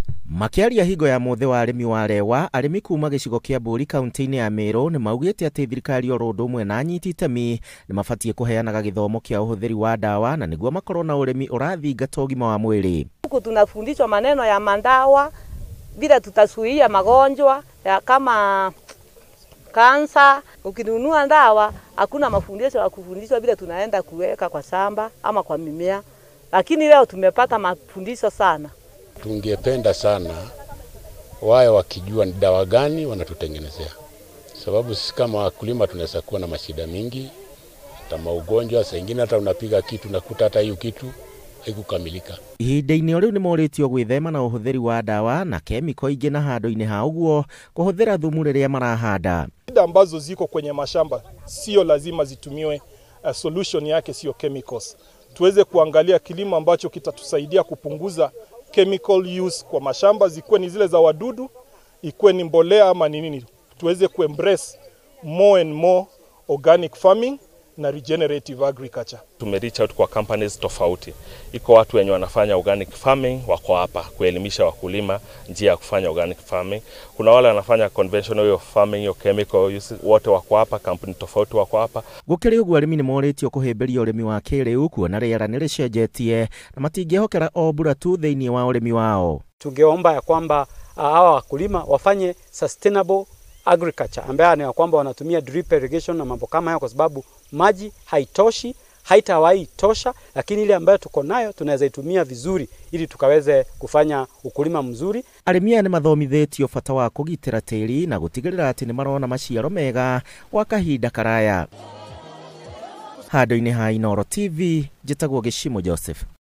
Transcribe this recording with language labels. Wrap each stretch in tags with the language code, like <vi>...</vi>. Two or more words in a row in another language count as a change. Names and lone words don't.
<ki>Makiaria higo ya mothe wa arimi wa Lewa, arimi kuma gicigo kia Mburi kaunti-ini ya Meru ni maugite ati thirikari oro undu umwe na anyiti itemi ni mabatie kuheanaga githomo kia uhuthiri wa dawa na niguo makorwo na urimi urathingatwo ũgima wa mwili.</ki> <sw>Huku tunafundishwa maneno ya mandawa, vile tutasuia magonjwa ya kama kansa. Ukinunua dawa hakuna mafundisho ya kufundishwa vile tunaenda kuweka kwa shamba ama kwa mimea, lakini leo tumepata mafundisho sana. Tungependa sana wao wakijua ni dawa gani wanatutengenezea, sababu sisi kama wakulima tunaweza kuwa na mashida mingi, hata maugonjwa, saa nyingine hata unapiga kitu nakuta hata hiyo kitu haikukamilika.</sw> <ki>Ihinda-inĩ riu ni moritio gwithema na uhuthiri wa dawa na kemiko ingi na handu-ini ha uguo kuhuthira thumu riria marahanda.</ki> <sw>Shida ambazo ziko kwenye mashamba sio lazima zitumiwe, solution yake sio chemicals. Tuweze kuangalia kilimo ambacho kitatusaidia kupunguza</sw> <en>chemical use</en> <sw>kwa mashamba, zikuwe ni zile za wadudu, ikuwe ni mbolea ama ni nini. Tuweze kuembrace</sw> <en>more and more organic farming</en> <sw>na</sw> <en>regenerative agriculture.</en> <sw>Tumereach out kwa companies tofauti. Iko watu wenye wanafanya</sw> <en>organic farming</en> <sw>wako hapa kuelimisha wakulima njia ya kufanya</sw> <en>organic farming.</en> <sw>Kuna wale wanafanya</sw> <en>conventional farming,</en> <sw>yo</sw> <en>chemical use,</en> <sw>wote wako hapa, company tofauti wako hapa.</sw> <ki>Gukiri uguo arimi ni moritio kuhimbiria urimi wa kiriu kuona riera ni ricenjetie na matingihokera o mbura tu thiini wa urimi wao.</ki> <sw>Tungeomba ya kwamba hawa wakulima wafanye</sw> <en>sustainable agriculture,</en> <sw>ambaye ni kwamba wanatumia</sw> <en>drip irrigation</en> <sw>na mambo kama hayo, kwa sababu maji haitoshi, haitawahi tosha, lakini ile ambayo tuko nayo tunaweza itumia vizuri ili tukaweze kufanya ukulima mzuri.</sw> <ki>Arimi ni mathomithitio bata wa kugitira tiri na gutigirira ati ni marona maciaro mega kwa kahinda karaya. Handu-ini ha Inooro TV, njitagwo Gishimo Joseph.</ki>